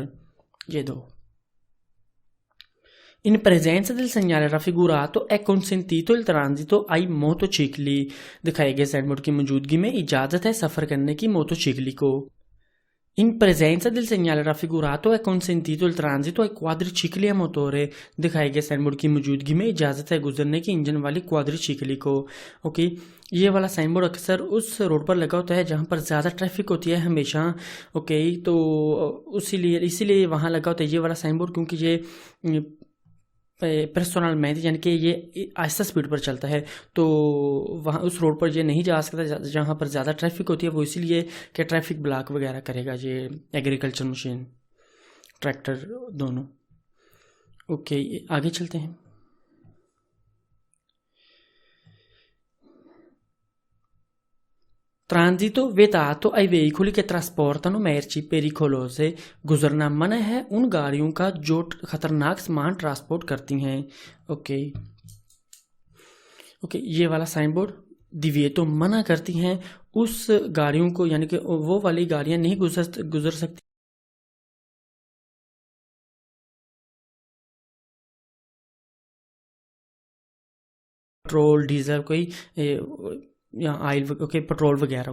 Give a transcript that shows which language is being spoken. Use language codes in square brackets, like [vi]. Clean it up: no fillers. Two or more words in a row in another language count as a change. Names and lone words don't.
[hi] ये दो. [it] In presenza del segnale raffigurato è consentito il transito ai motocicli. [hi] दिखाए गए [en] sign board [hi] की मौजूदगी में इजाजत है सफर करने की मोटोसिकली को. [it] In presenza del segnale raffigurato è consentito il transito ai quadricicli a motore. [hi] दिखाए गए [en] sign board [hi] की मौजूदगी में इजाजत है गुजरने की इंजन वाली क्वाड्रिसिकली को. ये वाला [en] sign board [hi] अक्सर उस रोड पर लगा होता है जहां पर ज़्यादा ट्रैफिक होती है हमेशा. तो इसीलिए वहां लगा होता है ये वाला [en] sign board, [hi] क्योंकि ये पर्सनल मेहनत यानी कि ये आहिस्ता स्पीड पर चलता है, तो वहाँ उस रोड पर ये नहीं जा सकता जहाँ पर ज़्यादा ट्रैफिक होती है. वो इसीलिए कि [en] traffic block [hi] वगैरह करेगा ये [en] agriculture machine tractor [hi] दोनों. आगे चलते हैं. [it] Transito vietato ai veicoli che trasportano merci pericolose. [hi] गुजरना मना है उन गाड़ियों का जो खतरनाक सामान ट्रांसपोर्ट करती हैं. ये वाला [en] sign board [hi] दिव्येतो मना करती हैं उस गाड़ियों को, यानी कि वो वाली गाड़ियां नहीं गुजर सकती [en] petrol diesel [hi] या [en] oil petrol [hi] वगैरह.